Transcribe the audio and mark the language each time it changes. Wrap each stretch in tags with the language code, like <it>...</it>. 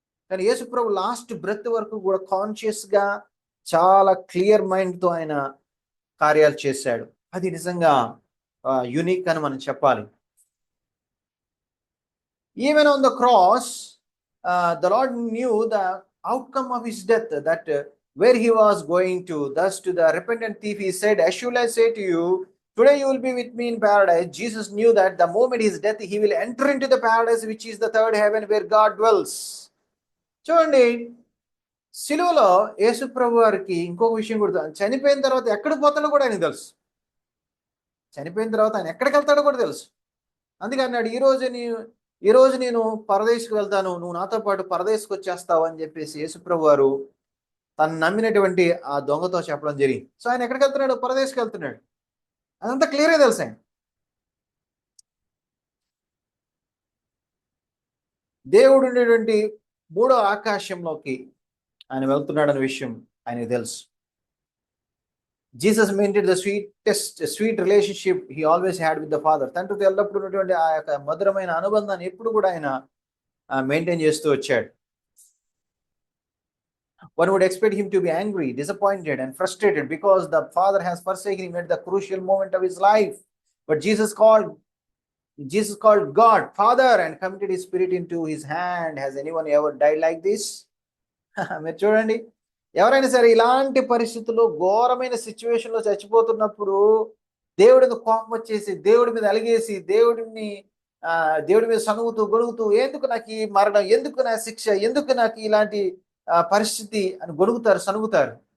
<te>కానీ యేసుప్రభు last breath వరకు కూడా కాన్షియస్ గా చాలా క్లియర్ మైండ్తో ఆయన కార్యాలు చేశాడు. అది నిజంగా యునిక్ అని మనం చెప్పాలి.</te> <en>Even on the cross the lord knew the outcome of his death, that where he was going to. Thus to the repentant thief he said, as should I say to you, today you will be with me in paradise. Jesus knew that the moment his death he will enter into the paradise, which is the third heaven where God dwells.</en> <te>చూడండి, సిలువలో యేసు ప్రభు వారికి ఇంకొక విషయం కూడా, చనిపోయిన తర్వాత ఎక్కడికి పోతాడో కూడా ఆయనకు తెలుసు. చనిపోయిన తర్వాత ఆయన ఎక్కడికి వెళ్తాడో కూడా తెలుసు. అందుకే అన్నాడు, ఈ రోజు నేను పరదేశకు వెళ్తాను, నువ్వు నాతో పాటు పరదేశకు వచ్చేస్తావు అని చెప్పేసి యేసు ప్రభు వారు తను నమ్మినటువంటి ఆ దొంగతో చెప్పడం జరిగింది. సో ఆయన ఎక్కడికి వెళ్తున్నాడు? పరదేశకు వెళ్తున్నాడు. అదంతా క్లియర్గా తెలుసు. ఆయన దేవుడు ఉండేటువంటి మూడో ఆకాశంలోకి ఆయన వెళ్తున్నాడు అనే విషయం ఆయనకు తెలుసు.</te> <en>Jesus maintained the sweet relationship he always had with the father.</en> <te>తండ్రితో ఎల్లప్పుడు ఉన్నటువంటి ఆ యొక్క మధురమైన అనుబంధాన్ని ఎప్పుడు కూడా ఆయన మెయింటైన్ చేస్తూ వచ్చాడు.</te> <en>One would expect him to be angry, disappointed and frustrated because the father has forsaken him at the crucial moment of his life. But Jesus called God Father and committed his spirit into his hand. Has anyone ever died like this?</en> <te>మీరు చూడండి, ఎవరైనా సరే ఇలాంటి పరిస్థితుల్లో ఘోరమైన సిచ్యువేషన్లో చచ్చిపోతున్నప్పుడు దేవుడి మీద కోపం వచ్చేసి, దేవుడి మీద అలిగేసి, దేవుడి మీద సనుగుతూ గొడుగుతూ, ఎందుకు నాకు ఈ మరణం, ఎందుకు నా శిక్ష, ఎందుకు నాకు ఇలాంటి పరిస్థితి అని గొడుగుతారు, సనుగుతారు.</te>